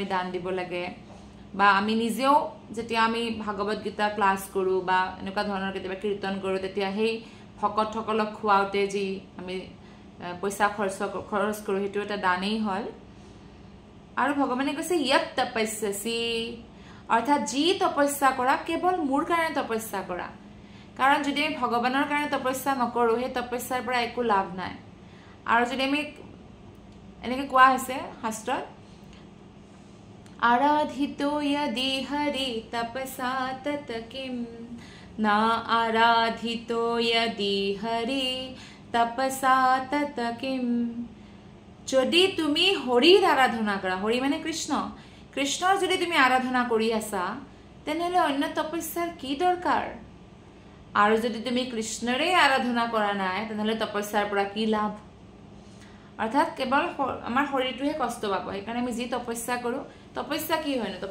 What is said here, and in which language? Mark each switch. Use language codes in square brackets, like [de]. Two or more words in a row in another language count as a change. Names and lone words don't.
[as] দান দিব লাগে বা আমি নিজেও যেতিয়া আমি ভাগৱত গীতা ক্লাছ কৰো বা এনেকুৱা ধৰণৰ কেতিয়াবা কীৰ্তন কৰো তেতিয়া সেই ভকতসকলক খুৱাওতে যি আমি পইচা খৰচ কৰো হেতু এটা দানেই হল আৰু ভগৱানে কৈছে ইয়ত তপস্যাসি অৰ্থাৎ যি তপস্যা কৰা কেৱল মোৰ কাৰণে তপস্যা কৰা কাৰণ যদি আমি ভগৱানৰ কাৰণে তপস্যা নকৰো হে তপস্যাৰ পৰা একো লাভ নাই আৰু যদি আমি এনেকে কোৱা হৈছে শাস্ত্ৰত [sa] আৰাধিতো यदि हरि तपसा तत किम ना आराधितो यदि हरि तपसा तत किम যদি [as] তুমি হৰিৰ আৰাধনা কৰা হৰি মানে কৃষ্ণৰ যদি তুমি আৰাধনা কৰি আছা তেনেহলে অন্য তপস্যাৰ কি দৰকাৰ আৰু যদি তুমি কৃষ্ণৰে আৰাধনা কৰা নাই তেনেহলে তপস্যাৰ পৰা কি লাভ অৰ্থাৎ কেৱল আমাৰ শৰীৰটোহে কষ্ট পাব সেইকাৰণে আমি যি তপস্যা কৰো তপস্যা কি হয় না